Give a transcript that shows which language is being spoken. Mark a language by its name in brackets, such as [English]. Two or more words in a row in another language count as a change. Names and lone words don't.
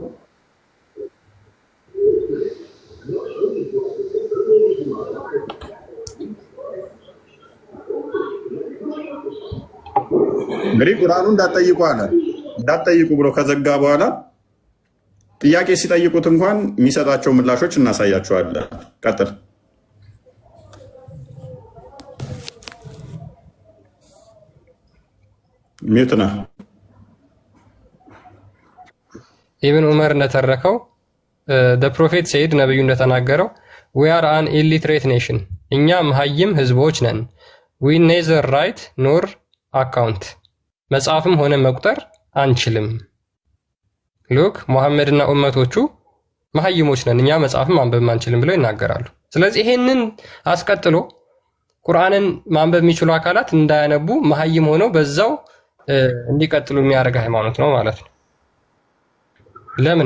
[Amharic] እንግዲህ ቁርአኑ እንዳትጠይቁ ብሎ ከዘጋ በኋላ ጥያቄ ሲጠይቁት እንኳን የሚሰጣቸው ምላሾች እናሳያቸዋለን። ቀጥል። ሚውትና ኢብኑ ዑመር እንደተረከው [English] the prophet said [Amharic] ነብዩ እንደተናገረው [English] we are an illiterate nation [Amharic] እኛ መሀይም ህዝቦች ነን [English] we neither write nor account [Amharic] መጻፍም ሆነ መቁጠር አንችልም። ሉክ ሙሐመድና ኡመቶቹ መሀይሞች ነን እኛ መጻፍም ማንበብ አንችልም ብለው ይናገራሉ። ስለዚህ ይሄንን አስቀጥሎ ቁርአንን ማንበብ የሚችሉ አካላት እንዳያነቡ መሀይም ሆነው በዛው እንዲቀጥሉ የሚያደርግ ሃይማኖት ነው ማለት ነው። ለምን?